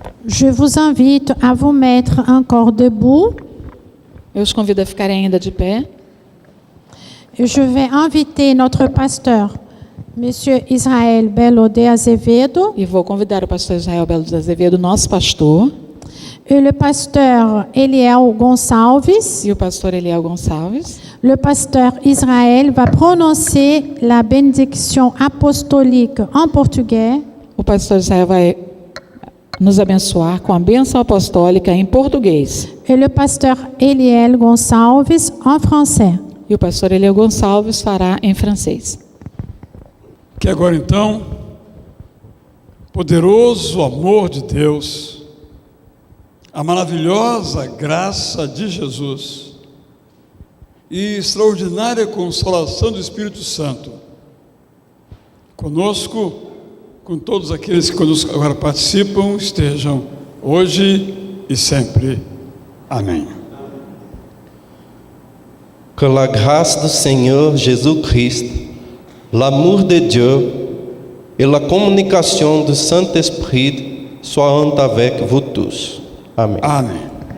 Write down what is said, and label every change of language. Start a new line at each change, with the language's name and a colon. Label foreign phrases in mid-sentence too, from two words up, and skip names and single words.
French: Je vous invite à vous mettre encore debout.
Portuguese: Eu os convido a ficarem ainda de pé.
French: Je vais inviter notre pasteur, Monsieur Israel Belo de Azevedo.
Portuguese: E vou convidar o pastor Israel Belo de Azevedo, nosso pastor.
French: Et le pasteur Eliel Gonçalves.
Portuguese: E o pastor Eliel Gonçalves.
French: Le pasteur Israël va prononcer la bénédiction apostolique en portugais.
Portuguese: O pastor Israel vai nos abençoar com a bênção apostólica em português.
French: Et le pasteur Eliel Gonçalves en français.
Portuguese: E o pastor Eliel Gonçalves fará em francês. Que agora então, poderoso amor de Deus, a maravilhosa graça de Jesus e extraordinária consolação do Espírito Santo, conosco, com todos aqueles que conosco agora participam, estejam hoje e sempre. Amém.
French: Que la grâce du Seigneur Jésus-Christ, l'amour de Dieu et la communication du Saint-Esprit soient avec vous tous. Amen.
Portuguese: Amém.